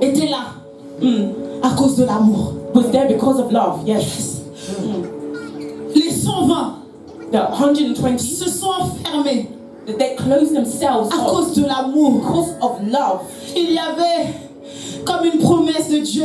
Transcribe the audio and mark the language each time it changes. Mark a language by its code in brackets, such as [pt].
[fr] était là à cause de l'amour. [en] was there because of love. Yes. [fr] Les 120 [en] The 120, [fr] se sont enfermés [en] they closed themselves [fr] à [en] off [fr] cause de l'amour. [en] because of love. [fr] Il y avait comme une promesse de Dieu,